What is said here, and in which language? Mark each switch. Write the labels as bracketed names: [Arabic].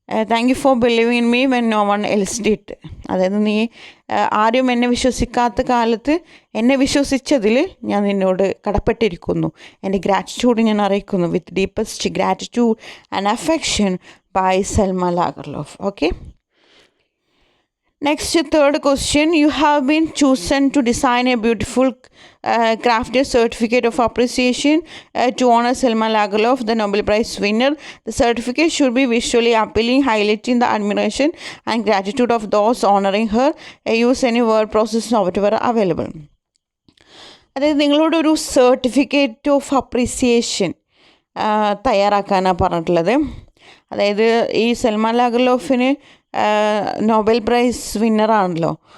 [English] Thank you for believing in me when no one else did. [Malayalam] അതായത് നീ ആരും എന്നെ വിശ്വസിക്കാത്ത കാലത്ത് എന്നെ വിശ്വസിച്ചതിൽ ഞാൻ നിന്നോട് കടപ്പെട്ടിരിക്കുന്നു. എൻ്റെ ഗ്രാറ്റിറ്റ്യൂഡ് ഞാൻ അറിയിക്കുന്നു. [English] With deepest gratitude and affection by Selma Lagerlof. Okay, next, third question. You have been chosen to design a beautiful crafted certificate of appreciation to honor Selma Lagerlof, the Nobel Prize winner. The certificate should be visually appealing, highlighting the admiration and gratitude of those honoring her. Use any word process or whatever available. [Malayalam] അതായത് നിങ്ങളോട് ഒരു certificate of appreciation തയ്യാറാക്കാനാണ് പറഞ്ഞിട്ടുള്ളത്. അതായത് ഈ Selma ലാഗർലോഫിന് Nobel prize വിന്നറാണല്ലോ.